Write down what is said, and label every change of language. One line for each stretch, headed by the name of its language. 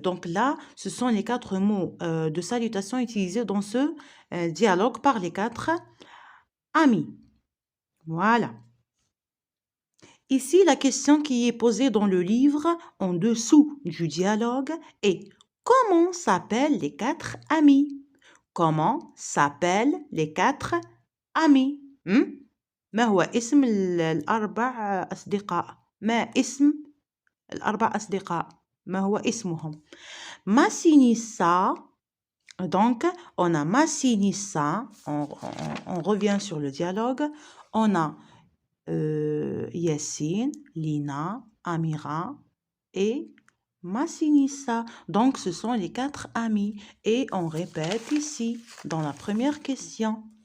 French: Donc là, ce sont les 4 mots de salutation utilisés dans ce dialogue par les 4 amis. Voilà. Ici, la question qui est posée dans le livre en dessous du dialogue est comment s'appellent les 4 amis? Comment s'appellent les 4 amis?
Arabic: ما هو اسم الأربع أصدقاء؟ ما اسم الأربع أصدقاء؟ ما هو اسمهم؟ Massinissa.
French: Donc, on a Massinissa. On revient sur le dialogue. On a Yassine, Lina, Amira et Massinissa. Donc, ce sont les 4 amis. Et on répète ici, dans la première question.